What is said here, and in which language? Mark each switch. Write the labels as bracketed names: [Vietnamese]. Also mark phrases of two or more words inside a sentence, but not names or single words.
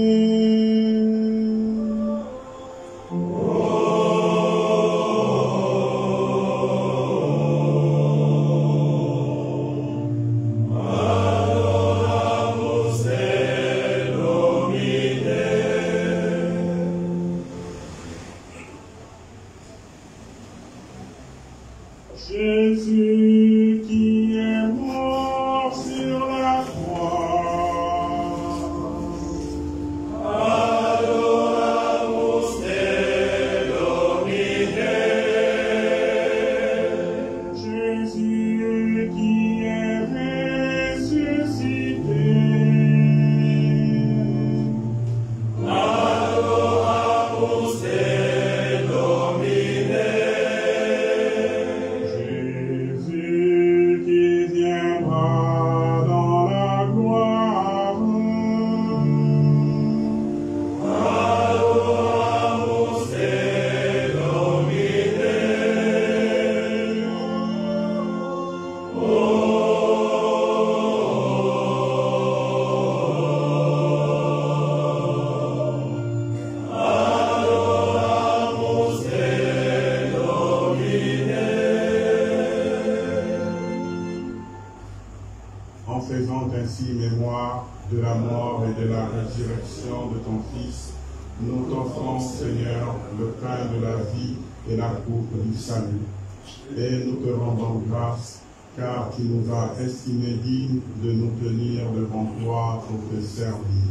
[Latin] Adoramus te, Domine. [French] Jésus qui est mort sur la croix. [Latin] Adoramus te, Domine. [French] Jésus qui est ressuscité. [Latin] Adoramus te, Domine. [French] Jésus qui viendra dans la gloire. [Latin] Adoramus te, Domine. Adoramus te, Domine. [French] En faisant ainsi mémoire de la mort et de la résurrection de ton Fils, nous t'offrons, Seigneur, le pain de la vie et la coupe du salut. Et nous te rendons grâce, car tu nous as estimés dignes de nous tenir devant toi pour te servir.